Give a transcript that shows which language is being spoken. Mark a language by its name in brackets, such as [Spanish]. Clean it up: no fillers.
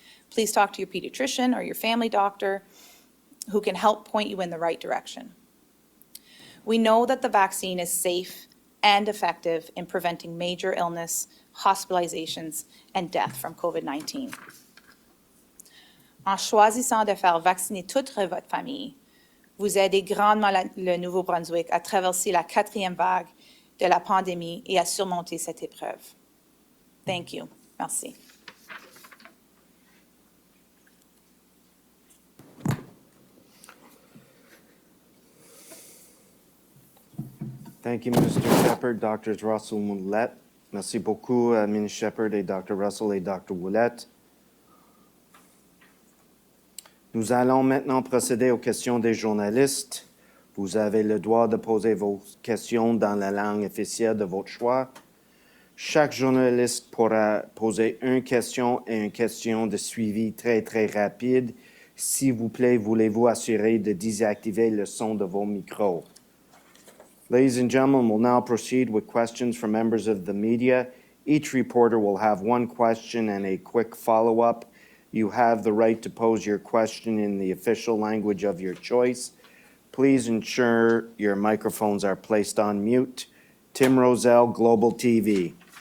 [English] Please talk to your pediatrician or your family doctor who can help point you in the right direction. We know that the vaccine is safe and effective in preventing major illness, hospitalizations, and death from COVID-19. [French] En choisissant de faire vacciner toute votre famille, vous aidez grandement le Nouveau-Brunswick à traverser la 4e vague de la pandémie et à surmonter cette épreuve. [English] Thank you. [French] Merci. [English] Thank you, Minister Shephard, Drs. Russell and Ouellette. [French] Merci beaucoup, Ministre Shephard et Dr. Russell et Dr. Ouellette. Nous allons maintenant procéder aux questions des journalistes. Vous avez le droit de poser vos questions dans la langue officielle de votre choix. Chaque journaliste pourra poser une question et une question de suivi très, très rapide. S'il vous plaît, voulez-vous assurer de désactiver le son de vos micros? [English] Ladies and gentlemen, we'll now proceed with questions from members of the media. Each reporter will have one question and a quick follow-up. You have the right to pose your question in the official language of your choice. Please ensure your microphones are placed on mute. Tim Roselle, Global TV.